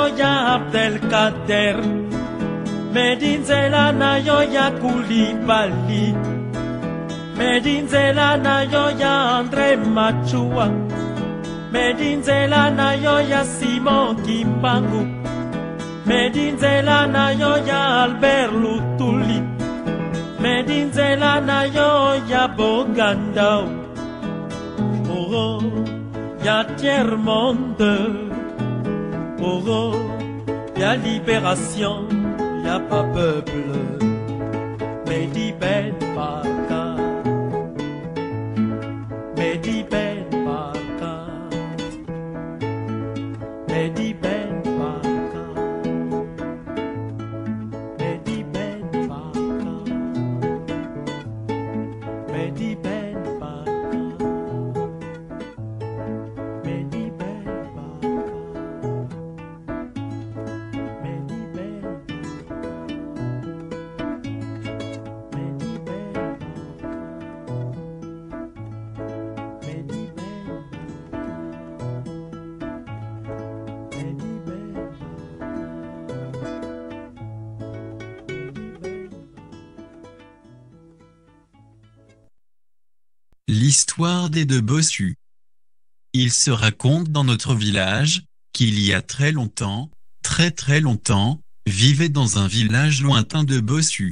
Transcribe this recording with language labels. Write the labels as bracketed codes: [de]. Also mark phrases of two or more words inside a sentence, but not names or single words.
[ln] ya Abdelkader Medi nzela na yo ya Koulibaly Medi nzela na yo ya André Machua Medi nzela na yo ya Simon Kimbangu Medi nzela na yo ya Albert Lutuli Medi nzela na yo ya Boganda oh ya tiers-monde oh ya libération ya [fr] pas peuple [ln] Medi Ben Barka Medi Ben Barka Mehdi Ben Baka, Mehdi Ben Baka, Mehdi Ben Baka, Mehdi Ben Baka, Mehdi Ben Baka, Mehdi Ben Baka, Mehdi Ben [fr] L'histoire des deux bossus. Il se raconte dans notre village, qu'il y a très longtemps, très longtemps, vivaient dans un village lointain deux bossus.